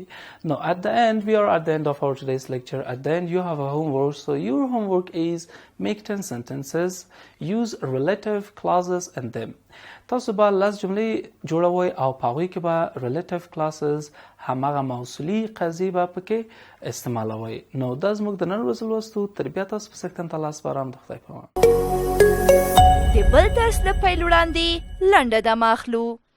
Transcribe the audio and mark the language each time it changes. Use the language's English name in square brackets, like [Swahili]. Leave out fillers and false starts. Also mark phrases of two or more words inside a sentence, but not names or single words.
[English] Now at the end, we are at the end of our today's lecture. At the end, you have a homework. So your homework is make 10 sentences, use relative clauses in them. [Pashto] تاسو به لس جملې جوړوئ او په هغوی کې به [English] relative clauses [Pashto] هماغه موصولي قضیې به پکې استعمالوئ. نو دا زموږ د نن ورځې لوستو تر بیا تاسو په سکتن ته لاس بارم د خدای په امان. د بل درس له پیل وړاندې لنډه دمه اخلو.